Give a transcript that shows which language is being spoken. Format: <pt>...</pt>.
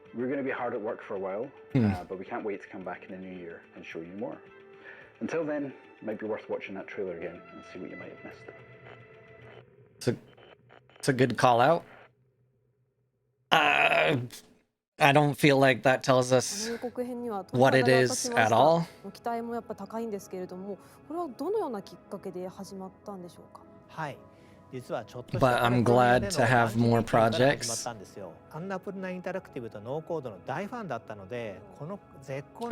<en>We're going to be hard at work for a while, but we can't wait to come back in the new year and show you more. Until then, it might be worth watching that trailer again and see what you might have missed. It's a good call out. I don't feel like that tells us what it is at all.</en> <ja>期待もやっぱ高いんですけれども、これはどのようなきっかけで始まったんでしょうか？はい。実はちょっと</ja> <en>But I'm glad to have more projects.</en> <ja>アンナプルナインタラクティブとノーコードの大ファンだったので、この絶好の</ja>